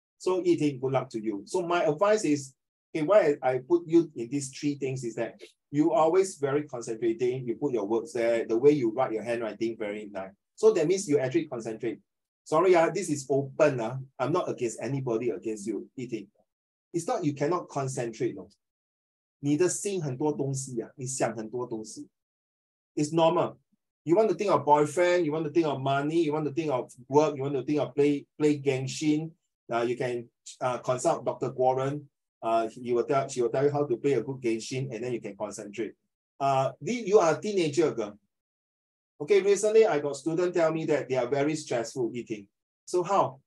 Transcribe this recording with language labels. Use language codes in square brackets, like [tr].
[en] So eating, good luck to you. So my advice is, okay, why I put you in these 3 things is that you always very concentrating, you put your words there, the way you write your handwriting, very nice. So that means you actually concentrate. Sorry, this is open. I'm not against anybody against you eating. It's not you cannot concentrate. No. [zh] 你的心很多东西你想很多东西. [en] It's normal. You want to think of boyfriend, you want to think of money, you want to think of work, you want to think of play Genshin. You can consult Dr. Warren. She will tell you how to play a good Genshin, and then you can concentrate. You are a teenager, girl. Okay, recently I got students tell me that they are very stressful eating. So how?